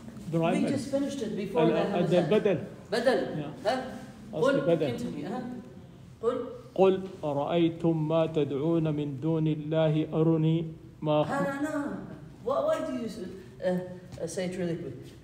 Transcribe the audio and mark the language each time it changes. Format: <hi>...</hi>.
<en>We just finished it before that.</en> <ar>بدل. بدل. ها؟ أصلي بدل.</ar> <en>continue.</en> <ar>ها؟ قل. قل أرأيتم ما تدعون من دون الله أروني ما</ar> <en>No. Why do you say it really quick?</en>